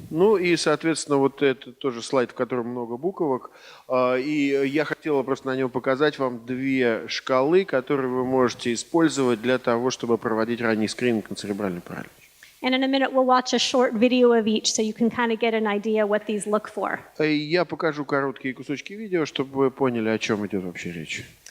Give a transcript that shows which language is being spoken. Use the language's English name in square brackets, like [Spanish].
[Russian] Ну и, соответственно, вот это тоже слайд, в котором много буквок. И я хотела просто на нем показать вам две шкалы, которые вы можете использовать для того, чтобы проводить ранний скрининг на церебральный паралич. [English] And in a minute we'll watch a short video of each so you can kind of get an idea what these look for. [Russian] Я покажу короткие кусочки видео, чтобы вы поняли, о чем идет вообще речь.